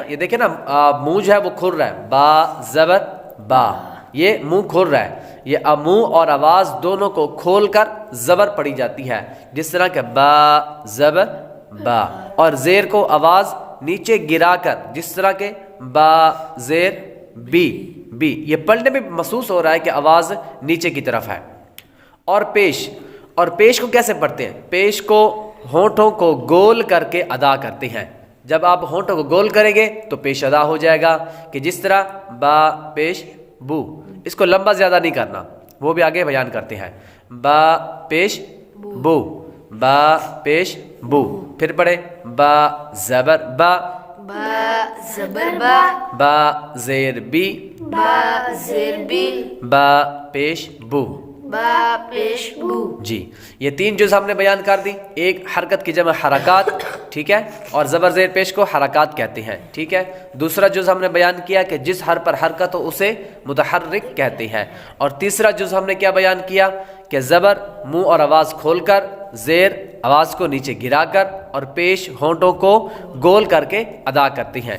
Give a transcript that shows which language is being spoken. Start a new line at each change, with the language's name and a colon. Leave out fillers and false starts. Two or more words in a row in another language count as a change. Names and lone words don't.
Urdu: یہ دیکھیں نا، منہ جو ہے وہ کھل رہا ہے، با زبر با، یہ منہ کھل رہا ہے۔ یہ منہ اور آواز دونوں کو کھول کر زبر پڑھی جاتی ہے، جس طرح کہ با زبر با، اور زیر کو آواز نیچے گرا کر، جس طرح کہ با زیر بی بی، یہ پڑھنے میں محسوس ہو رہا ہے کہ آواز نیچے کی طرف ہے۔ اور پیش کو کیسے پڑھتے ہیں؟ پیش کو ہونٹوں کو گول کر کے ادا کرتے ہیں۔ جب آپ ہونٹوں کو گول کریں گے تو پیش ادا ہو جائے گا، کہ جس طرح با پیش بو۔ اس کو لمبا زیادہ نہیں کرنا، وہ بھی آگے بیان کرتے ہیں۔ با پیش بو، با پیش بو، پھر پڑھے با زبر با، با زبر با، با زیر بی، با زیر بی، با پیش بو۔ با پیش بو۔ جی، یہ 3 جز ہم نے بیان کر دی۔ ایک حرکت کی جمع حرکات، ٹھیک ہے، اور زبر زیر پیش کو حرکات کہتے ہیں، ٹھیک ہے۔ دوسرا جز ہم نے بیان کیا کہ جس حرف پر حرکت ہو اسے متحرک کہتے ہیں، اور تیسرا جز ہم نے کیا بیان کیا کہ زبر منہ اور آواز کھول کر، زیر آواز کو نیچے گرا کر، اور پیش ہونٹوں کو گول کر کے ادا کرتے ہیں۔